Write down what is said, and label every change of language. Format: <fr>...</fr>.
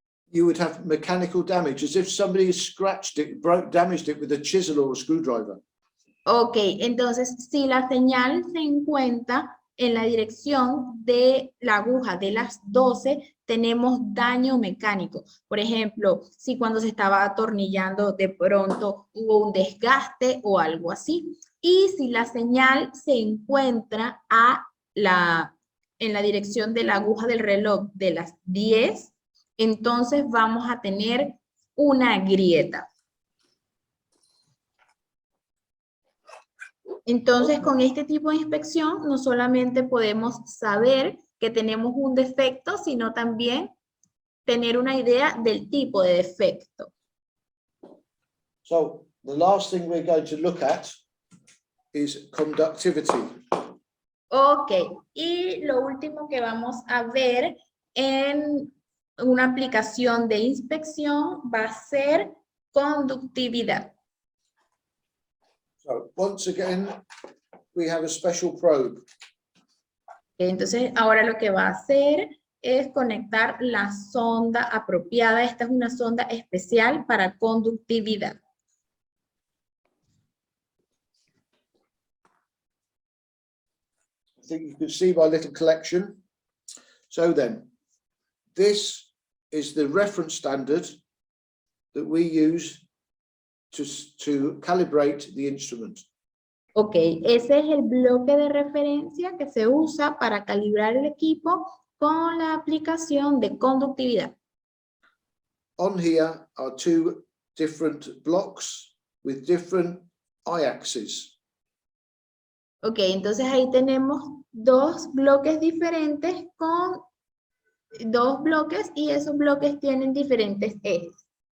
<en>You would have mechanical damage, as if somebody scratched it, damaged it with a chisel or a screwdriver.</en> <es>Ok, entonces si la señal se encuentra en la dirección de la aguja de las 12, tenemos daño mecánico. Por ejemplo, si cuando se estaba atornillando de pronto hubo un desgaste o algo así. Y si la señal se encuentra en la dirección de la aguja del reloj de las 10, entonces vamos a tener una grieta. Entonces, con este tipo de inspección, no solamente podemos saber que tenemos un defecto, sino también tener una idea del tipo de defecto.</es> <en>So the last thing we're going to look at is conductivity.</en> <es>Ok, y lo último que vamos a ver en una aplicación de inspección va a ser conductividad.</es> <en>So once again, we have a special probe.</en> <es>Entonces, ahora lo que va a hacer es conectar la sonda apropiada. Esta es una sonda especial para conductividad.</es> <en>I think you can see my little collection. So then, this is the reference standard that we use to calibrate the instrument.</en> <es>Ok, ese es el bloque de referencia que se usa para calibrar el equipo con la aplicación de conductividad.</es> <en>On here are two different blocks with different y-axes.</en> <es>Ok, entonces ahí tenemos dos bloques diferentes con dos bloques y esos bloques tienen diferentes ejes.</es>